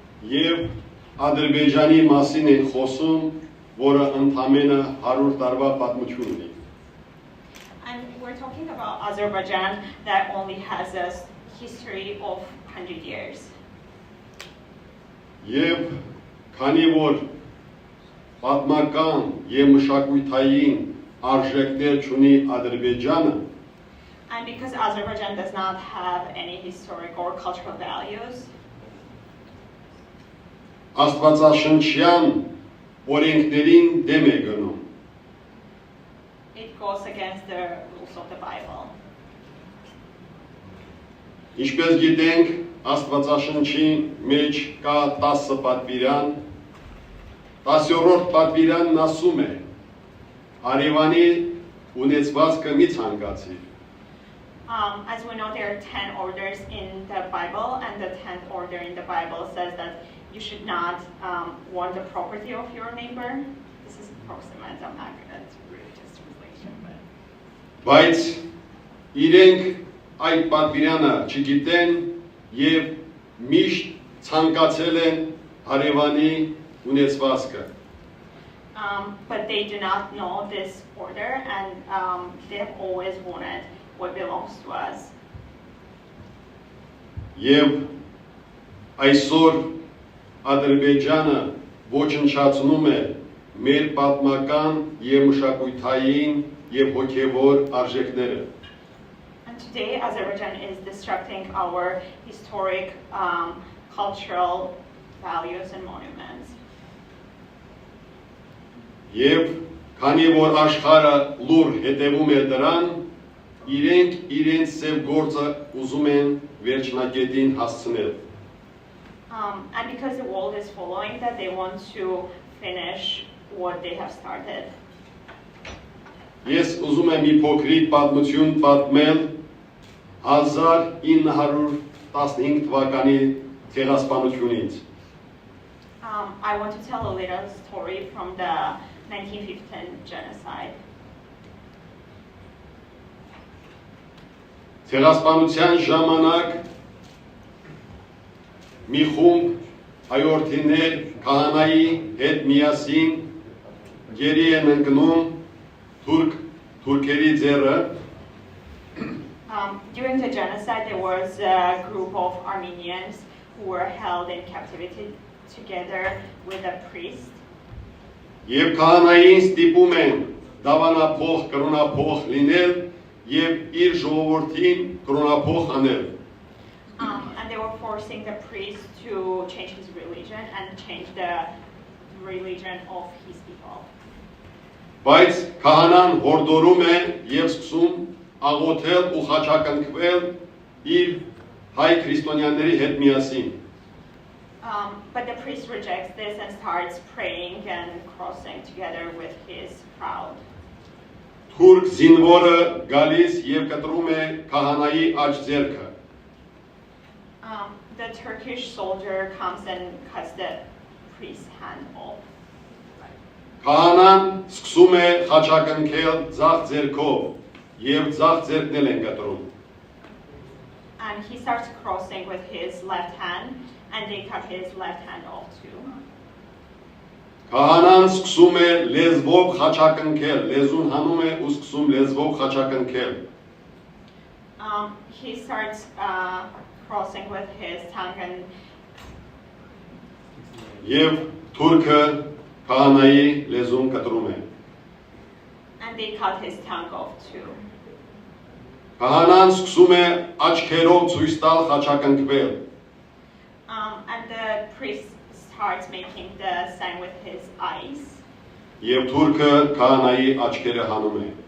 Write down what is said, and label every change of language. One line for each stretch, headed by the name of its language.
Armenian: եւ Ադրբեջանի մասին են խոսում, որը ընդամենը 100 տարվա պատմություն ունի։
English: And we're talking about Azerbaijan that only has a history of 100 years.
Armenian: Եվ քանի որ պատմական եւ մշակութային արժեքներ չունի Ադրբեջանը,
English: And because Azerbaijan does not have any historic or cultural values,
Armenian: Աստվածաշնչյան օրենքներին դեմ է գնում։
English: it goes against the rules of the Bible.
Armenian: Ինչպես գիտենք, Աստվածաշնչի մեջ կա 10 պատվիրան, 10-րդ պատվիրանն ասում է. Արևանի ունեցվածքը մի ցանկացի։
English: As we know, there are 10 orders in the Bible, and the 10th order in the Bible says that you should not want the property of your neighbor. This is approximate, I'm not going to read this translation.
Armenian: Բայց իրենք այդ պատվիրանը չգիտեն եւ միշտ ցանկացել են արևանի ունեցվածքը։
English: But they do not know this order, and they have always wanted what belongs to us.
Armenian: Եվ այսօր Ադրբեջանը ոչնչացնում է մեր պատմական եւ մշակութային եւ հոգեվոր արժեքները։
English: And today, Azerbaijan is destructing our historic, cultural values and monuments.
Armenian: Եվ քանի որ աշխարհը լուր հետևում է դրան, իրենք իրենց ծև գործը ուզում են վերջնակետին հասցնել։
English: And because the world is following that, they want to finish what they have started.
Armenian: Ես ուզում եմ մի փոքրիկ պատմություն պատմել 1915 թվականի ցեղասպանությունից։
English: I want to tell a little story from the 1915 genocide.
Armenian: Ցեղասպանության ժամանակ մի խումբ հայորդիներ քահանայի հետ միասին գերի են ընկնում թուրքերի ձեռը։
English: During the genocide, there was a group of Armenians who were held in captivity together with a priest.
Armenian: Եվ քահանային ստիպում են դավանափող, կրոնափող լինել եւ իր ժողովրդին կրոնափող անել։
English: And they were forcing the priest to change his religion and change the religion of his people.
Armenian: Բայց քահանան հորդորում է եւ սկսում աղոթել ու խաչակնկվել իր հայ քրիստոնյաների հետ միասին։
English: But the priest rejects this and starts praying and crossing together with his crowd.
Armenian: Թուրք զինվորը գալիս եւ կտրում է քահանայի աջ ձեռքը։
English: The Turkish soldier comes and cuts the priest's hand off.
Armenian: Քահանան սկսում է խաչակնկել ձախ ձեռքով եւ ձախ ձեռքն էլ են կտրում։
English: And he starts crossing with his left hand, and they cut his left hand off too.
Armenian: Քահանան սկսում է լեզվով խաչակնկել, լեզուն հանում է ու սկսում լեզվով խաչակնկել։
English: He starts crossing with his tongue, and
Armenian: Եվ թուրքը քահանայի լեզուն կտրում է։
English: they cut his tongue off too.
Armenian: Քահանան սկսում է աչքերով ցույց տալ խաչակնկվել։
English: And the priest starts making the sign with his eyes.
Armenian: Եվ թուրքը քահանայի աչքերը հանում է։